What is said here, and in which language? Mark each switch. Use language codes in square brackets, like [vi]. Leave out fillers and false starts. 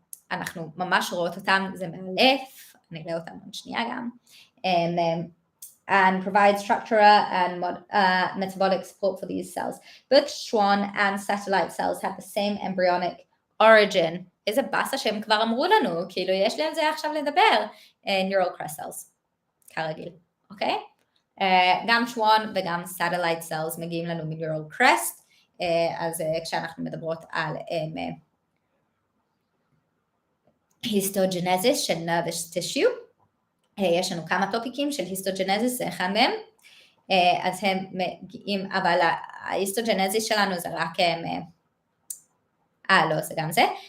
[he] אנחנו ממש רואות אותם, זה מאלף, נראה אותם עוד שנייה גם. [en] And provide structural and metabolic support for these cells. Both Schwann and satellite cells have the same embryonic origin. [he] איזה באסה שהם כבר אמרו לנו, כאילו יש לי על זה עכשיו לדבר. Neural crest cells, כרגיל, אוקיי? גם Schwann וגם satellite cells מגיעים לנו מ-neural crest, אז כשאנחנו מדברות על histogenesis של nervous tissue, יש לנו כמה טופיקים של היסטוג'נזיס, זה אחד מהם, אז הם מגיעים, אבל ההיסטוג'נזיס שלנו זה רק, לא, זה גם זה,